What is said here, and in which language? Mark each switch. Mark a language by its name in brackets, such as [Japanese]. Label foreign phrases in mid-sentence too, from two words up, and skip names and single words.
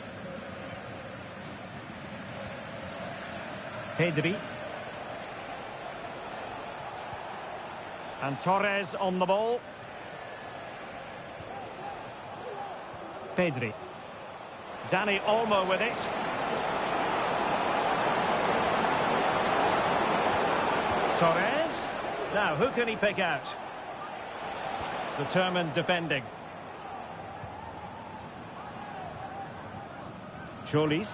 [English] Pedri. And Torres on the ball. Pedri. Dani Olmo with it. Torres. Now, who can he pick out? Determined defending. Cholis.